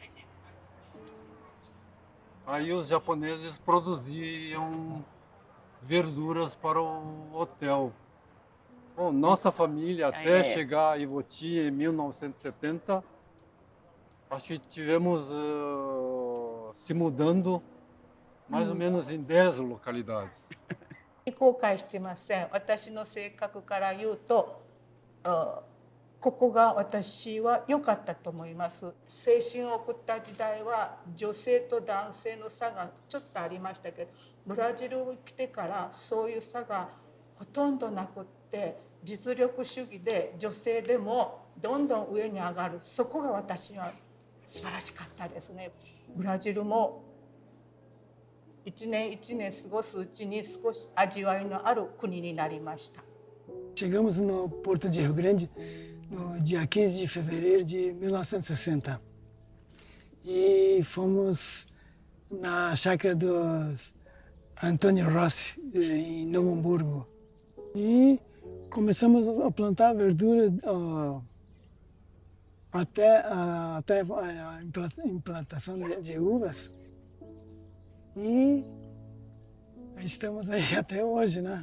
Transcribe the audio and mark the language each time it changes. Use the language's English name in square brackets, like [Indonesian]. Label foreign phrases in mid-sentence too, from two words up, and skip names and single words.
[Portuguese] Aí os japoneses produziam verduras para o hotel. Bom, nossa família até chegar a Ivoti em 1970, acho que tivemos se mudando mais ou menos em 10 localidades. [Japanese] 後悔してません。私の性格から言うと、ここが私は良かったと思います。青春を送った時代は女性と男性の差がちょっとありましたけど、ブラジルに来てからそういう差がほとんどなくって、実力主義で女性でもどんどん上に上がる、そこが私は素晴らしかったですね。ブラジルも一年一年過ごすうちに少し味わいのある国になりました。 [Portuguese] Chegamos no Porto de Rio Grande no dia 15 de fevereiro de 1960 e fomos na chácara dos Antônio Rossi, em Novo Hamburgo, e começamos a plantar verdura até a implantação de uvas e estamos aí até hoje, né?